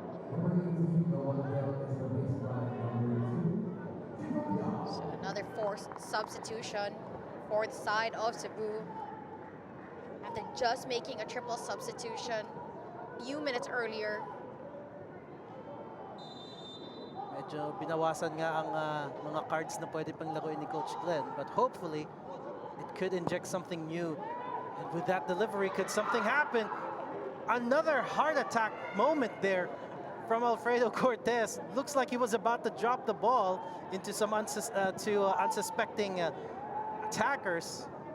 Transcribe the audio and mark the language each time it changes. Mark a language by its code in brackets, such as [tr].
[en] Number 18, the one there is the baseline number 2. So another forced substitution for the side of Cebu. After just making a triple substitution few minutes earlier. [tl] Medyo binawasan nga ang mga cards na pwede pang laruin ni Coach Glenn, [en] but hopefully it could inject something new. And with that delivery, could something happen? Another heart attack moment there from Alfredo Cortez. Looks like he was about to drop the ball into some unsuspecting attackers.